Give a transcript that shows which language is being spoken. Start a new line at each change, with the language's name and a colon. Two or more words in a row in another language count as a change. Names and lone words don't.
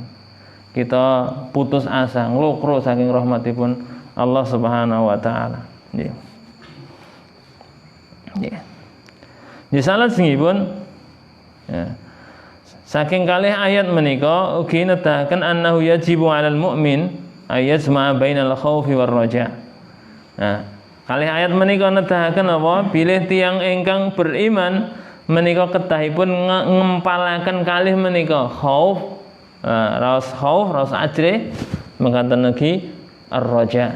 Javanese: Kita putus asa, nglokro saking rahmatipun Allah
Arabic: سبحانه وتعالى.
Javanese: Nggih. Nggih. Nggih salajengipun saking kalih ayat menika ugi nedahaken
Arabic: أنه يجب على المؤمن أن يجمع بين الخوف والرجاء.
Javanese: Kalih ayat menika nedahaken apa? Bilih tiyang ingkang beriman menika kedahipun ngempalaken kalih menika khauf, raos ajre mekaten ugi ar-raja.